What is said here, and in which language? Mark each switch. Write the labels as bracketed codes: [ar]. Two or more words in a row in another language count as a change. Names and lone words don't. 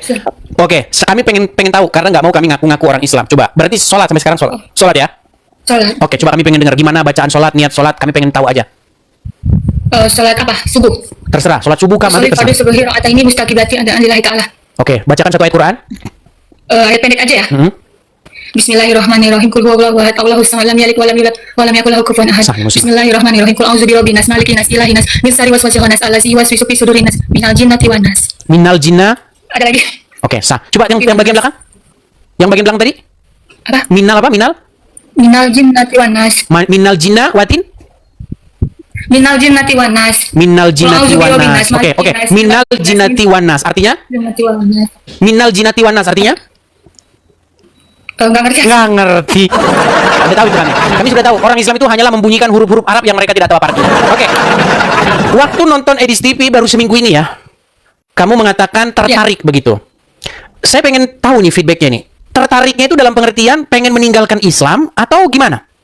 [id] Kami pengen tahu karena nggak mau kami ngaku-ngaku orang Islam. Coba, berarti sholat sampai sekarang sholat ya? Sholat. Oke, coba kami pengen dengar gimana bacaan sholat, niat sholat, kami pengen tahu aja. Sholat apa? Subuh. Terserah, sholat subuh kah, maghrib Sholat pada terserah. subuh rakaat ini [ar] مستقبلتي أداء لله تعالى. [id] Oke, bacakan satu ayat Quran. Ayat pendek aja ya. [ar] بسم الله الرحمن الرحيم. قل هو الله أحد، الله الصمد، لم يلد ولم يولد ولم يكن له كفوا أحد. Sahih Muslim. بسم الله الرحمن الرحيم. قل أعوذ برب الناس، ملك الناس، إله الناس، من شر الوسواس الخناس, الذي يوسوس في صدور الناس، من الجنة والناس. من الجنة. [id] Ada lagi? Oke, sah. Coba yang bagian belakang. Yang bagian belakang tadi? Apa? Minal apa? Minal? [ar] من الجنة والناس. من الجنة وتين? من الجنة والناس. من الجنة و A'udzu nas. birabbil [id] Oke. [ar] nas, من الجنة والناس. Artinya? الجنة والناس. من الجنة والناس artinya? [id] Enggak ngerti. Nggak ngerti. Anda tahu itu kan? Kami sudah tahu. Orang Islam itu hanyalah membunyikan huruf-huruf Arab yang mereka tidak tahu apa artinya. Oke. Waktu nonton Edis TV baru seminggu ini ya, kamu mengatakan tertarik begitu. Saya pengen tahu nih feedbacknya nih. Tertariknya itu dalam pengertian pengen meninggalkan Islam atau gimana?